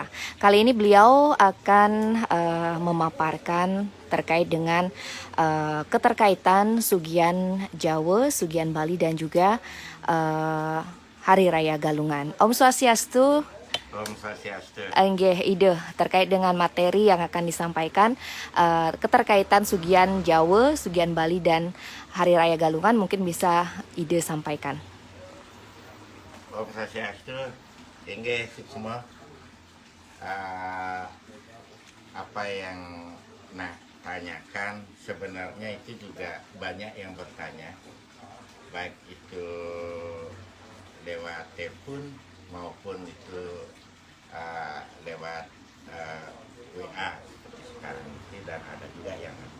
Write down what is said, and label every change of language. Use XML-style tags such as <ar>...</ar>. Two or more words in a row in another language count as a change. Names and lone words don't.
<id>Kali ini beliau akan memaparkan terkait dengan keterkaitan Sugian Jawa, Sugian Bali dan juga Hari Raya Galungan.</id> <sa>ओं स्वस्त्यस्तु. ओं स्वस्त्यस्तु.</sa> <id>Nggih, ide terkait dengan materi yang akan disampaikan, keterkaitan Sugian Jawa, Sugian Bali dan Hari Raya Galungan mungkin bisa ide sampaikan.</id> <sa>ओं स्वस्त्यस्तु.</sa> <id>Inggih semua. Apa yang tanyakan sebenarnya itu juga banyak yang bertanya, baik itu lewat telepon maupun itu lewat WA seperti sekarang ini, dan ada juga yang</id>